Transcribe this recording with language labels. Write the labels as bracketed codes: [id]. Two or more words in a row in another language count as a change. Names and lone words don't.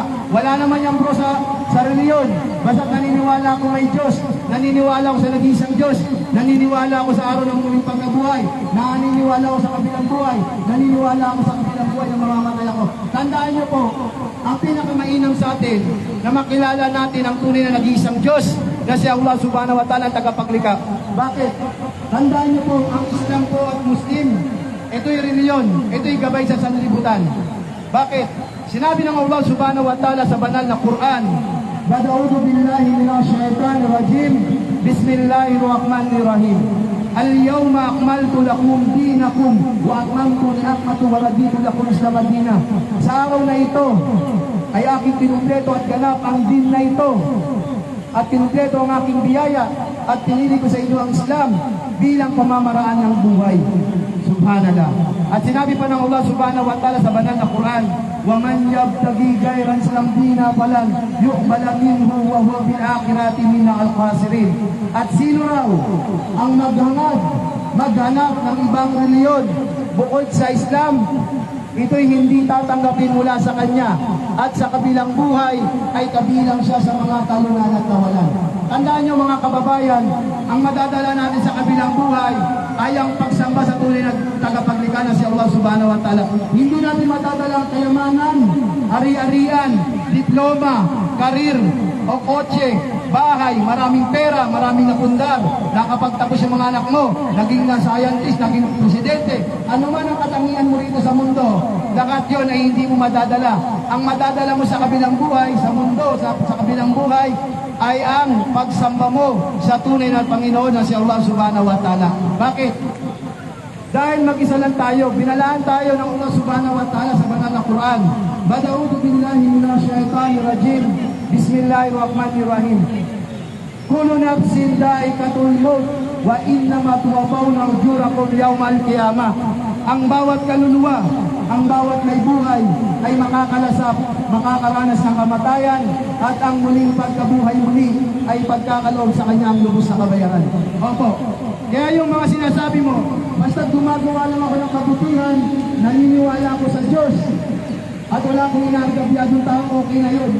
[tl] Wala naman yung bro sa reliyon. Basta naniniwala ako may Diyos, naniniwala ako sa nag-iisang Diyos, naniniwala ako sa araw ng muling pagkabuhay, naniniwala ako sa kabilang buhay, naniniwala ako sa kabilang buhay na mamamatay ako. Tandaan niyo po, ang pinakamainam sa atin na makilala natin ang tunay na nag-iisang Diyos na si Allah [ar] سبحانه وتعالى [tl] ang tagapaglikha. Bakit? Tandaan niyo po, ang Islam po at Muslim, ito'y reliyon, ito'y gabay sa sanlibutan. Bakit? Sinabi ng Allah [ar] سبحانه وتعالى [tl] sa banal na Quran, [ar] أعوذ بالله من الشيطان الرجيم، بسم الله الرحمن الرحيم. اليوم أكملت لكم دينكم وأتممت نعمتي ورضيت لكم الإسلام دينا. [tl] Sa araw na ito ay aking kinumpleto at ganap ang din na ito. At kinumpleto ang aking biyaya at pinili ko sa inyo ang Islam bilang pamamaraan ng buhay. Subhanallah. At sinabi pa ng Allah [ar] سبحانه وتعالى [tl] sa banal na Quran, [ar] وَمَنْ يَبْتَغِي غَيْرَ الْإِسْلَامِ دِينًا فَلَنْ يُقْبَلَ مِنْهُ وَهُوَ فِي الْآخِرَةِ مِنَ الْخَاسِرِينَ. [tl] At sino raw ang maghanap ng ibang reliyon bukod sa Islam, ito'y hindi tatanggapin mula sa kanya at sa kabilang buhay ay kabilang siya sa mga talunan at kawalan. Tandaan niyo, mga kababayan, ang madadala natin sa kabilang buhay ay ang pagsamba sa tunay na tagapaglikha na si Allah [ar] سبحانه وتعالى. [tl] Hindi natin madadala ang kayamanan, ari-arian, diploma, karir, o kotse, bahay, maraming pera, maraming napundar, nakapagtapos yung mga anak mo, naging na scientist, naging presidente, ano man ang katangian mo rito sa mundo, lahat yun ay hindi mo madadala. Ang madadala mo sa kabilang buhay, sa mundo, sa kabilang buhay, ay ang pagsamba mo sa tunay na Panginoon na si Allah [ar] سبحانه وتعالى. [tl] Bakit? Dahil mag-isa lang tayo, binalaan tayo ng Allah [ar] سبحانه وتعالى [tl] sa banal na Quran. [ar] أعوذ بالله من الشيطان الرجيم. بسم الله الرحمن الرحيم. كل نفس ذائقة الموت وإنما توفون أجوركم يوم القيامة. [tl] Ang bawat kaluluwa, ang bawat may buhay ay makakalasap, makakaranas ng kamatayan, at ang muling pagkabuhay muli ay pagkakaloob sa kanya ang lubos na kabayaran. Opo. Kaya yung mga sinasabi mo, basta gumagawa lang ako ng kabutihan, naniniwala ako sa Diyos, at wala akong inagabyadong tao, okay na yun.